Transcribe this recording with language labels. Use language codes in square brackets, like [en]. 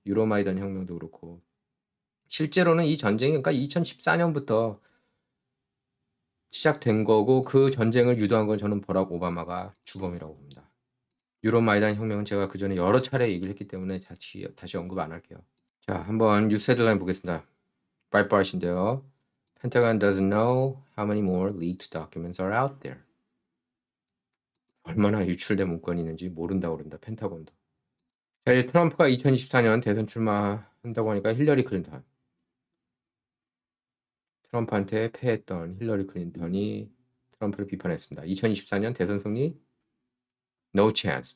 [ko] 유로마이단 혁명도 그렇고. 실제로는 이 전쟁이 그러니까 2014년부터 시작된 거고 그 전쟁을 유도한 건 저는 버락 오바마가 주범이라고 봅니다. 유로마이단 혁명은 제가 그 전에 여러 차례 얘기를 했기 때문에 다시 언급 안 할게요. 자, 한번 뉴스 헤드라인 보겠습니다. 브라이트바트인데요. [en] Pentagon doesn't know how many more leaked documents are out there. [ko] 얼마나 유출된 문건이 있는지 모른다고 그런다. 펜타곤도. 자, 이제 트럼프가 2024년 대선 출마한다고 하니까 힐러리 클린턴. 트럼프한테 패했던 힐러리 클린턴이 트럼프를 비판했습니다. 2024년 대선 승리 [en] no chance.